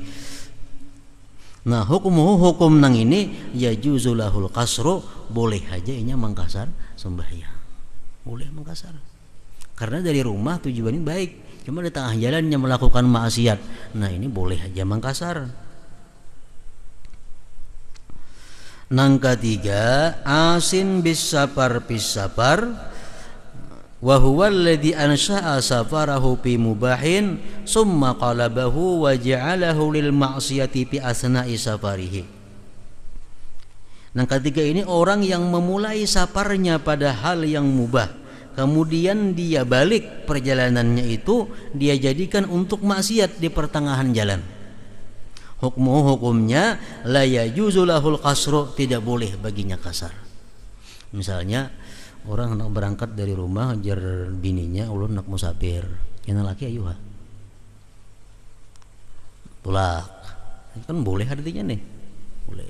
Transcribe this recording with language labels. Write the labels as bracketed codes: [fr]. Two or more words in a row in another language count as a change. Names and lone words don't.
[bjn] Nah hukum nang ini [ar] يجوز له القصر, [bjn] boleh aja inya Mangkasar sembahyang. [id] Boleh Mangkasar. Karena dari rumah tujuannya baik. Cuma di tengah jalannya melakukan maksiat. [bjn] Nah ini boleh aja Mangkasar. Nang ketiga [ar] عاص بالسفر في السفر. وهو الذي أنشأ سفره في مباح ثم قلبه وجعله للمعصية في أثناء سفره. [id] Nah ketiga ini orang yang memulai safarnya pada hal yang mubah, kemudian dia balik perjalanannya itu dia jadikan untuk maksiat di pertengahan jalan. Hukumnya [ar] لا يجوز له القصر, [id] tidak boleh baginya kasar. [bjn] Misalnya orang hendak berangkat dari rumah ajar bininya, ulun nak musafir, kena laki ayuha tulak, kan boleh artinya nih, boleh.